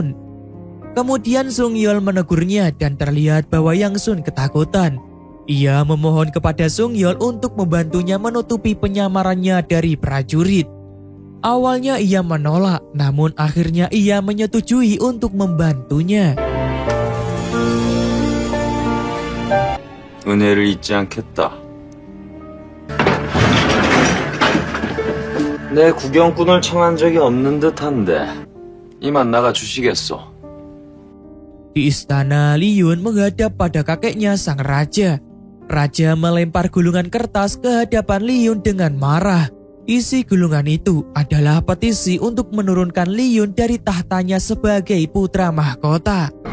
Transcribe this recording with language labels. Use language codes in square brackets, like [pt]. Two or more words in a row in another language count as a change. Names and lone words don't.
[id] Kemudian Sung Yeol menegurnya dan terlihat bahwa Yang Sun ketakutan. Ia memohon kepada Sung Yeol untuk membantunya menutupi penyamarannya dari prajurit. Awalnya ia menolak, namun akhirnya ia menyetujui untuk membantunya. [ko] 은혜를 잊지 않겠다. 내 구경꾼을 청한 적이 없는 듯한데 이만 나가 주시겠소. [id] Di istana, Lee Yun menghadap pada kakeknya sang raja. Raja melempar gulungan kertas ke hadapan Lee Yun dengan marah. Isi gulungan itu adalah petisi untuk menurunkan Lee Yun dari tahtanya sebagai putra mahkota.